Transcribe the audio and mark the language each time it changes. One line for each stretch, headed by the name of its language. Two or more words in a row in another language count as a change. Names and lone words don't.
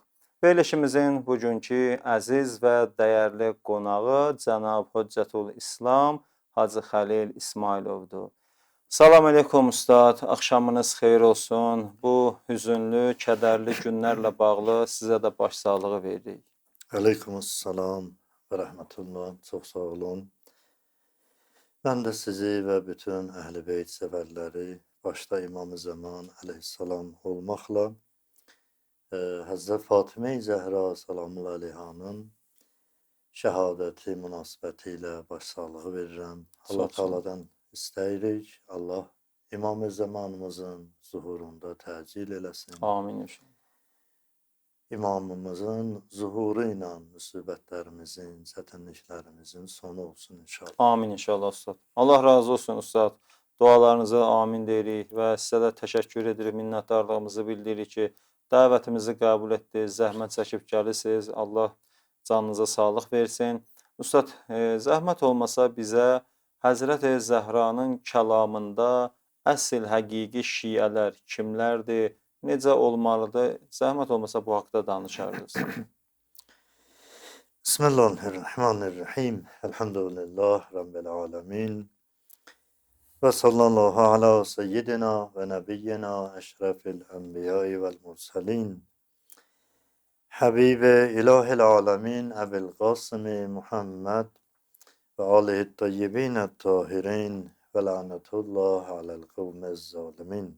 Azerbaijani: Verilişimizin bugünkü əziz və dəyərli qonağı Cənab Hüccətül İslam Hacı Xəlil İsmayılovdur. Salam aleykum ustad, axşamınız xeyir olsun. Bu hüzünlü, kədərli günlərlə bağlı sizə də başsağlığı veririk.
Turkish: Aleykümselam ve rahmetullah. Çok sağ olun. Ben de sizi ve bütün Ehl-i Beyt severleri başta İmam-ı Zaman aleyhisselam olmakla Hazreti Fatime-i Zehra salamullahi aleyhanın şehadeti münasebetiyle başsağlığı veririm.
Azerbaijani: Allah Teala'dan isteyirik. Allah İmam-ı Zamanımızın zuhurunda təcil eləsin. Amin inşallah. İmamımızın zuhuru ilə müsibətlərimizin, çətinliklərimizin sonu olsun inşallah. Amin inşallah ustad. Allah razı olsun ustad. Dualarınıza amin deyirik və sizə də təşəkkür edirik, minnətdarlığımızı bildiririk ki, dəvətimizi qəbul etdiniz, zəhmət çəkib gəlirsiniz. Allah canınıza sağlıq versin. Ustad, zəhmət olmasa bizə Həzrət-i Zəhranın kəlamında əsl həqiqi şiələr kimlərdir, necə olmalıdır? Zəhmət olmasa bu haqda danışardınız.
Arabic: Bismillahirrahmanirrahim. الحمد لله رب العالمين وصلى الله على سيدنا ونبينا أشرف الأنبياء والمرسلين. حبيب إله العالمين أبي القاسم محمد وآله الطيبين الطاهرين ولعنة الله على القوم الظالمين.